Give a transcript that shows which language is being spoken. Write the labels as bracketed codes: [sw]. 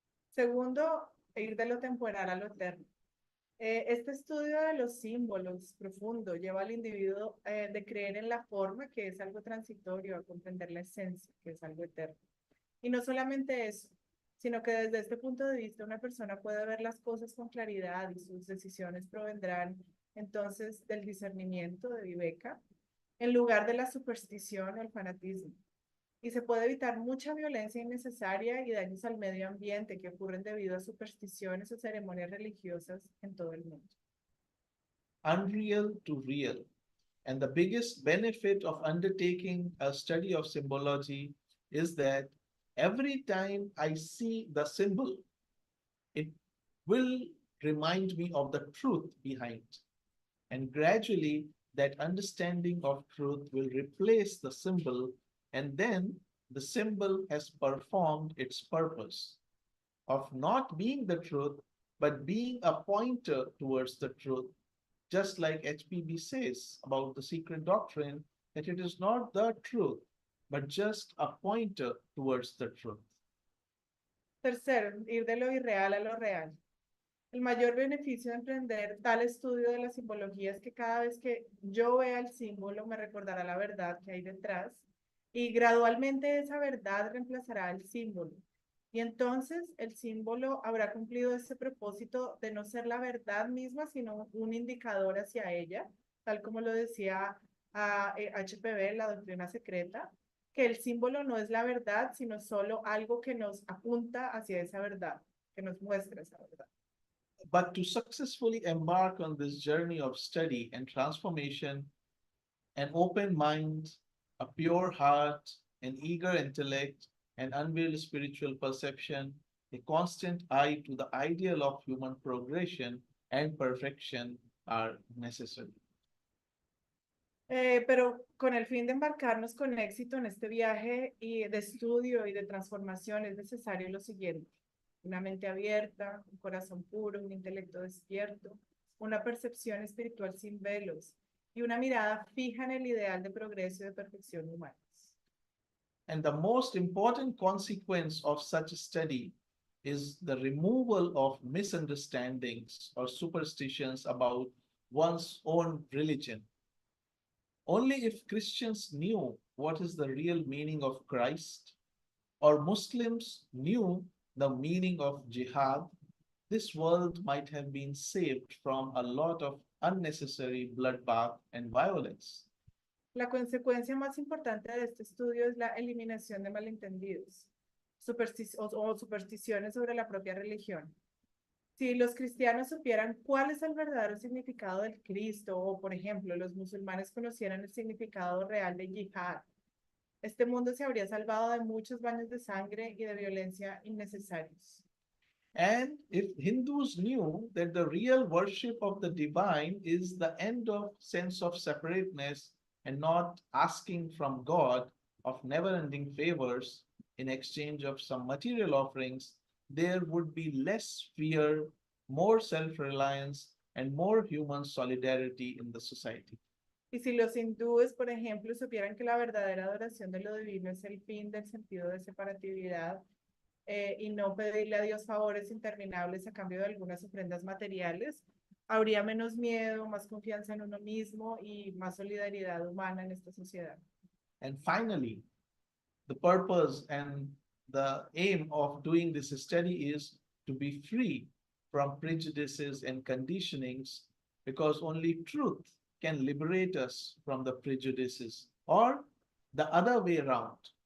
[es] Segundo, ir de lo temporal a lo eterno. Este estudio de los símbolos profundo lleva al individuo de creer en la forma, que es algo transitorio, a comprender la esencia, que es algo eterno. Y no solamente eso, sino que desde este punto de vista una persona puede ver las cosas con claridad y sus decisiones provendrán entonces del discernimiento de viveka, en lugar de la superstición o el fanatismo. Y se puede evitar mucha violencia innecesaria y daños al medio ambiente que ocurren debido a supersticiones o ceremonias religiosas en todo el mundo. [en] Unreal to real. And the biggest benefit of undertaking a study of symbology is that every time I see the symbol, it will remind me of the truth behind. And gradually, that understanding of truth will replace the symbol, and then the symbol has performed its purpose of not being the truth, but being a pointer towards the truth, just like HPB says about the secret doctrine, that it is not the truth, but just a pointer towards the truth. [es] Tercero, ir de lo irreal a lo real. El mayor beneficio de emprender tal estudio de la simbología es que cada vez que yo vea el símbolo me recordará la verdad que hay detrás y gradualmente esa verdad reemplazará el símbolo. Y entonces el símbolo habrá cumplido ese propósito de no ser la verdad misma, sino un indicador hacia ella, tal como lo decía HPB, la doctrina secreta, que el símbolo no es la verdad, sino solo algo que nos apunta hacia esa verdad, que nos muestra esa verdad. [en] But to successfully embark on this journey of study and transformation, an open mind, a pure heart, an eager intellect, an unveiled spiritual perception, a constant eye to the ideal of human progression and perfection are necessary. [es] Pero con el fin de embarcarnos con éxito en este viaje y de estudio y de transformación es necesario lo siguiente: una mente abierta, un corazón puro, un intelecto despierto, una percepción espiritual sin velos y una mirada fija en el ideal de progreso y de perfección humanos. [en] And the most important consequence of such a study is the removal of misunderstandings or superstitions about one's own religion. Only if Christians knew what is the real meaning of Christ, or Muslims knew the meaning of jihad, this world might have been saved from a lot of unnecessary bloodbath and violence. [es] La consecuencia más importante de este estudio es la eliminación de malentendidos o supersticiones sobre la propia religión. Si los cristianos supieran cuál es el verdadero significado del Cristo, o por ejemplo, los musulmanes conocieran el significado real de yihad, este mundo se habría salvado de muchos baños de sangre y de violencia innecesarios. [en] And if Hindus knew that the real worship of the divine is the end of sense of separateness and not asking from God of never-ending favors in exchange of some material offerings, there would be less fear, more self-reliance, and more human solidarity in the society. [es] Y si los hindúes, por ejemplo, supieran que la verdadera adoración de lo divino es el fin del sentido de separatividad, y no pedirle a Dios favores interminables a cambio de algunas ofrendas materiales, habría menos miedo, más confianza en uno mismo y más solidaridad humana en esta sociedad. [en] And finally, the purpose and the aim of doing this study is to be free from prejudices and conditionings, because only truth can liberate us from the prejudices, or the other way around.